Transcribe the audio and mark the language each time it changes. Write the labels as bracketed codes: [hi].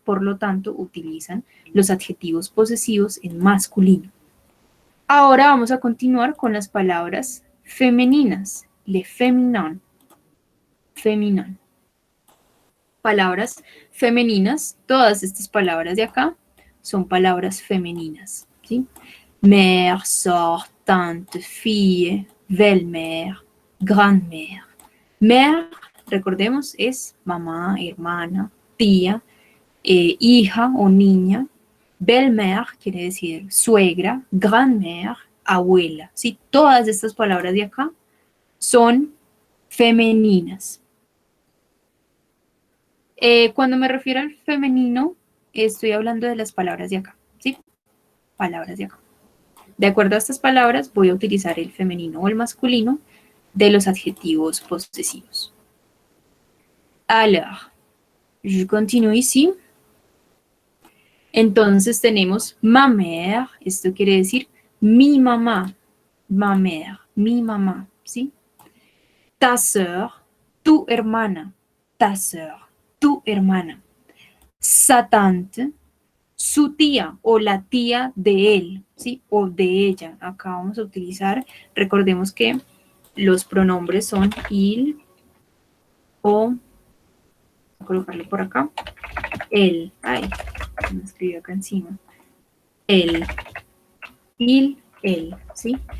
[es] Por lo tanto, utilizan los adjetivos posesivos en masculino. Ahora vamos a continuar con las palabras femeninas, [fr] le féminin, féminin. [es] Palabras femeninas, todas estas palabras de acá son palabras femeninas, ¿sí? [fr] Mère, sœur, tante, fille, belle-mère, grand-mère. [es] Mère, recordemos, es mamá, hermana, tía, hija o niña. Belle-mère quiere decir suegra, grand-mère, abuela. ¿Sí? Todas estas palabras de acá son femeninas. Cuando me refiero al femenino, estoy hablando de las palabras de acá. ¿Sí? Palabras de acá. De acuerdo a estas palabras, voy a utilizar el femenino o el masculino de los adjetivos posesivos. [fr] Alors, je continue ici. [es] Entonces tenemos [fr] ma mère, [es] esto quiere decir mi mamá, ma mère, mi mamá, ¿sí? [fr] Ta sœur, [es] tu hermana, ta sœur, tu hermana. [fr] Sa tante, [es] su tía o la tía de él, ¿sí? O de ella. Acá vamos a utilizar, recordemos que los pronombres son il o, voy a colocarle por acá, él, ay, me escribió acá encima, él, il, él, ¿sí?